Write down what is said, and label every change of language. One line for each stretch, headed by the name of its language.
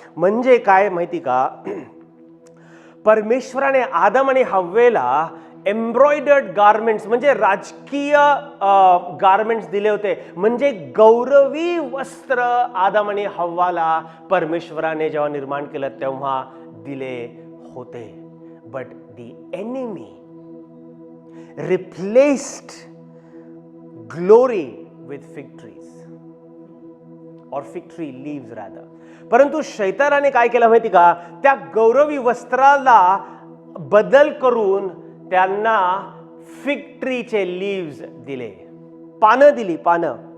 Marathi: म्हणजे काय माहिती का, परमेश्वराने आदम आणि हव्वेला एम्ब्रॉयडर्ड गारमेंट्स म्हणजे राजकीय गारमेंट्स दिले होते, म्हणजे गौरवी वस्त्र आदम आणि हव्वाला परमेश्वराने जेव्हा निर्माण केलं तेव्हा दिले होते.
English: But the enemy replaced glory with fig trees और fig tree leaves rather.
Marathi: परंतु शैतानाने काय केलं माहिती का, त्या गौरवी वस्त्राला बदल करून त्यांना फिग ट्रीचे लीव्स दिले, पानं दिली, पानं.